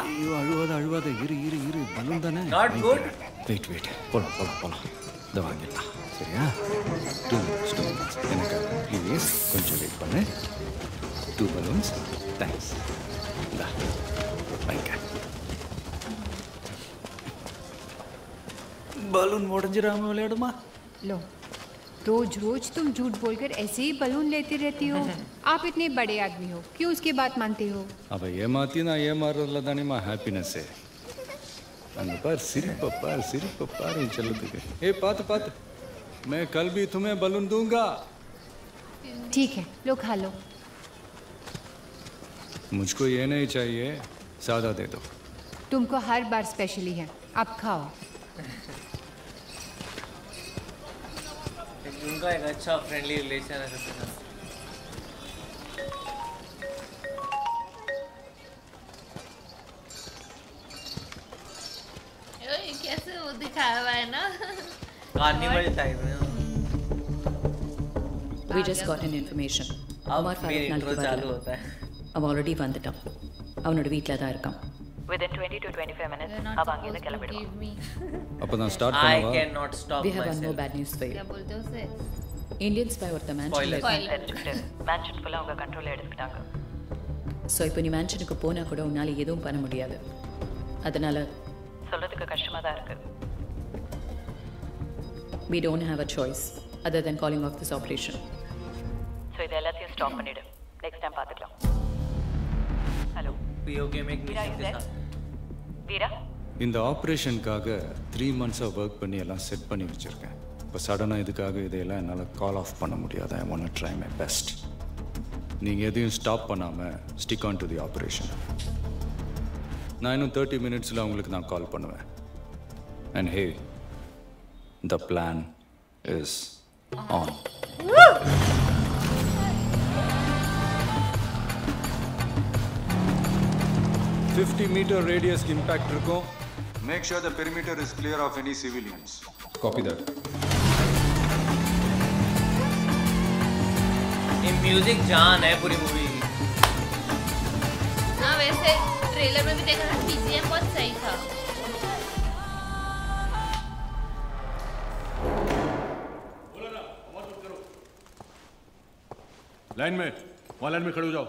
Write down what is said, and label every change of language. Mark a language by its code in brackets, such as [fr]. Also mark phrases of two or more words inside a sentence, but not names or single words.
[ta] ஐயோ அழுவாத இரு பலூன் தானே. [en] Not good. [ta] வெயிட் போலாம் இதை வாங்கிடலாம். சரியா? 2 minutes எனக்கு ப்ளீஸ் கொஞ்சம் வெயிட் பண்ணு. 2 balloons. தேங்க்ஸ். இந்தா வாங்க. பலூன் உடைஞ்சிராம விளையாடுமா? [hi] लो, रोज तुम झूठ बोलकर ऐसे ही बलून लेती रहती हो। आप इतने बड़े आदमी हो, क्यों उसकी बात मानते हो? [ta] अब ஏமாத்தி நான் ஏமாறதுல தானேமா ஹாப்பினஸ். அங்க பார் சிரிப்பை பாரு செல்லத்துக்கு. [hi] ए பாத்து मैं कल भी तुम्हें बलून दूंगा. ठीक है, लो खा लो. मुझको ये नहीं चाहिए, सादा दे दो. तुमको हर बार स्पेशली है, आप खाओ. उनका एक अच्छा [en] friendly relation [hi] है सबके साथ। कैसे वो दिखाया हुआ है ना, [en] carnival type [hi] में। [en] We just got an information. [hi] अब मेरा इंट्रो चालू होता है। [en] I've already [ta] வந்துட்டான். அவனோட வீட்ல தான் இருக்கான். [en] Within 20 to 25 minutes [ta] அவ அங்கிருந்து கிளம்பிடுவான். அப்பதான் ஸ்டார்ட் [en] I [ta] பண்ணவா? [en] cannot stop We have one more myself. bad news for you. [hi] क्या बोलते हो उसे? [en] Indian spy ஒருத்த Spoiler. [ta] மேன்ஷன்ல மேன்ஷன் ஃபுல்லா அவங்க கண்ட்ரோல்ல எடுத்துட்டாங்க. ஸோ இப்போ நீ மேன்ஷனுக்கு போனா கூட உன்னால எதுவும் பண்ண முடியாது. அதனால சொல்றதுக்கு கஷ்டமா தான் இருக்கு. [en] we don't have a choice other than calling off this operation. [ta] So இது எல்லாத்தையும் ஸ்டாப் பண்ணிடு. [en] next time [ta] பார்த்துக்கலாம். ஹலோ [hi] पीओके में एक मिशन के साथ [ta] வீரா இந்த ஆப்ரேஷனுக்காக 3 மந்த்ஸாக ஒர்க் பண்ணி எல்லாம் செட் பண்ணி வச்சுருக்கேன். இப்போ சடனாக இதுக்காக இதையெல்லாம் என்னால் [en] call off [ta] பண்ண முடியாது. [en] I want to try my best. [ta] நீங்கள் எதையும் ஸ்டாப் பண்ணாமல் [en] stick on to the operation. [ta] நான் இன்னும் 30 மினிட்ஸில் உங்களுக்கு நான் கால் பண்ணுவேன். [en] And hey, the plan is on. 50 meter radius impact இருக்கும். Make sure the perimeter is clear of any civilians. Copy that. [hi] ये म्यूजिक जान है पूरी मूवी की. हाँ वैसे ट्रेलर में भी देखा था, बीजीएम बहुत सही था. लाइन में, वहाँ लाइन में खड़े हो जाओ.